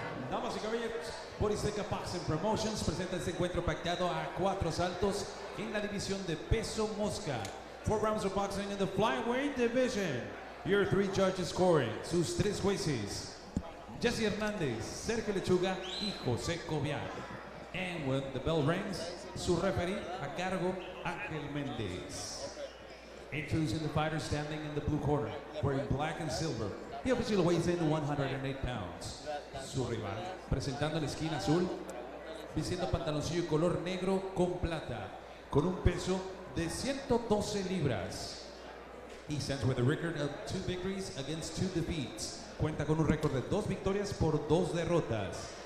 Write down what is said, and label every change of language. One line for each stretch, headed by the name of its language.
Spanish: Damas y caballeros, Boriseca Boxing Promotions presenta este encuentro pactado a 4 saltos en la división de peso mosca.
English: 4 rounds of boxing in the flyweight division. Your 3 judges scoring,
Spanish: sus 3 jueces,
English: Jesse Hernández, Sergio Lechuga y José Cobian. And when the bell rings,
Spanish: su referee a cargo,
English: Ángel Méndez. Introducing the fighter standing in the blue corner, wearing black and silver. He officially weighs in 108 pounds.
Spanish: Su rival, presentando la esquina azul, vistiendo pantaloncillo color negro con plata, con un peso de 112 libras.
English: He stands with a record of 2 victories against 2 defeats.
Spanish: Cuenta con un récord de 2 victorias por 2 derrotas.